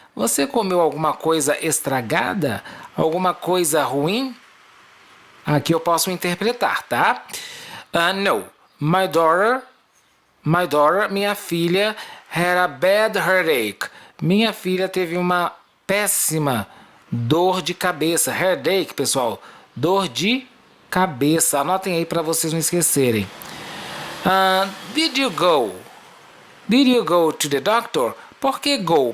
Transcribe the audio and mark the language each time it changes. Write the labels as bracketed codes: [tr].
[pt] Você comeu alguma coisa estragada? Alguma coisa ruim? Aqui eu posso interpretar, tá? No. [en] My daughter, [pt] minha filha, [en] had a bad headache. [pt] Minha filha teve uma péssima dor de cabeça. Headache, pessoal. Dor de cabeça. Anotem aí para vocês não esquecerem. [en] Did you go to the doctor? [pt] Por que go?